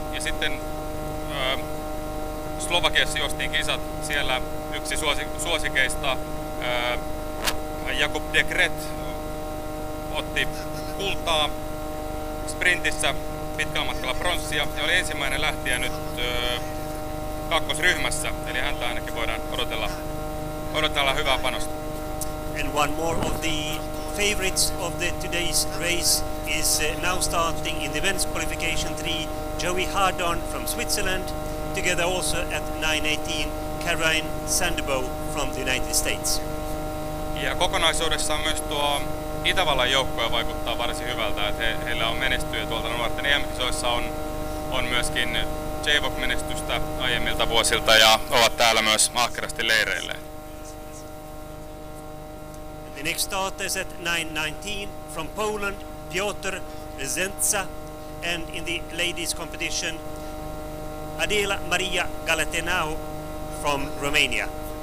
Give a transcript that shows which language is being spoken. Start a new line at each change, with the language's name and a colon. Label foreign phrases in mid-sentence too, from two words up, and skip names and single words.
Finnish: Ja sitten Slovakiassa juostiin kisat, siellä yksi suosikeista Jakub Dekret otti kultaa sprintissä pitkällä matkalla pronssia ja oli ensimmäinen lähtijä nyt kakkosryhmässä, eli häntä ainakin voidaan odotella hyvää panosta.
English: And one more of the favorites of the today's race is now starting in the men's qualification 3, Joey Hardon from Switzerland, together also at 9:18 Caroline Sandebo from the United States.
Finnish: Ja kokonaisuudessaan myös tuo Itävallan joukkue vaikuttaa varsin hyvältä, että heillä on menestyjä tuolta nuorten EM-kisoissa, on myöskin JWOC-menestystä aiemmilta vuosilta ja ovat täällä myös ahkerasti leireilleen.
English: The next starters at 9:19 from Poland, Piotr Zentza, and in the ladies competition, Adela Maria Galatenau from Romania.